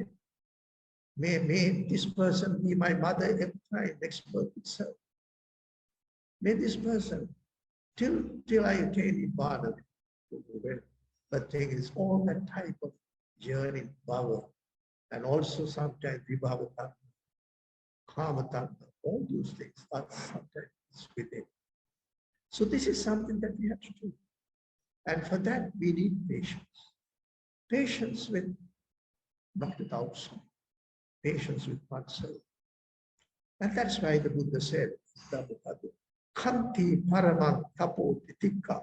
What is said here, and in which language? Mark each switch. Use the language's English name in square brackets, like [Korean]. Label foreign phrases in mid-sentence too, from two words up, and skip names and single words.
[English] May this person be my mother every time, next birth itself. May this person, till I attain Nibbana, the thing is all that type of yearning, bhava, and also sometimes [Pali] vibhava tanha, kama tanha, [English] all those things are sometimes within. So this is something that we have to do. And for that, we need patience. Patience with, not with outside, patience with oneself. And that's why the Buddha said, [Pali] Khanti Paramang Tapo Titikka.